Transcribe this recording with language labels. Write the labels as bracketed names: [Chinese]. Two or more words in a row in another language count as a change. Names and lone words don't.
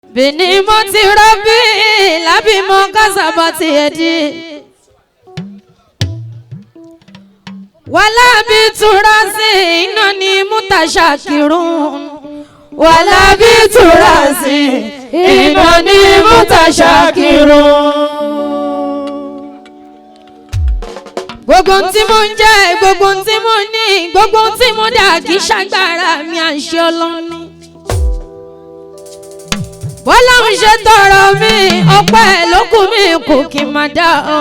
[Arabic] بنعمة ربي لا بما كسبت يدي ولا بتراث إنني متشكر ولا بتراث إنني متشكر. [Yoruba] Gbogbo tí mo ń jẹ, gbogbo tí mo ní, gbogbo tí mo dà kí ṣàgbára mi àṣẹ Ọlọ́run ni. Bọ́lọ́run ṣe tọrọ mi, ọpẹ́ lókùn mi kò kí n máa dá ọ.